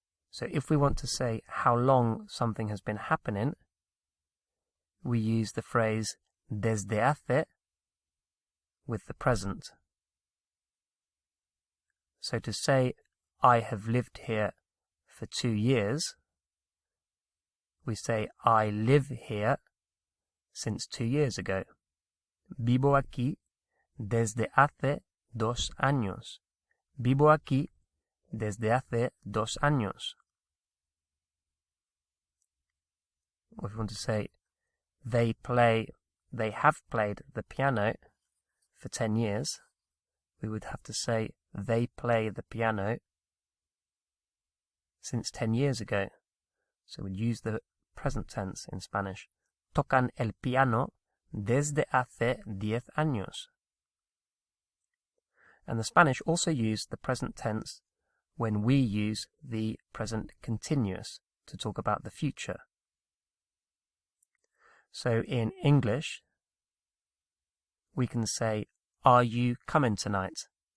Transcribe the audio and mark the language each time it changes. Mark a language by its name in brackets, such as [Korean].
[English] So if we want to say how long something has been happening, we use the phrase desde hace with the present. So to say I have lived here for 2 years, we say I live here since 2 years ago. [Spanish] Vivo aquí desde hace 2 años. Vivo aquí desde hace 2 años. [English] Or if you want to say they have played the piano for 10 years, we would have to say they play the piano since 10 years ago. So we'd use the present tense in Spanish. [Spanish] Tocan el piano desde hace 10 años. [English] And the Spanish also use the present tense when we use the present continuous to talk about the future. So in English, we can say, are you coming tonight?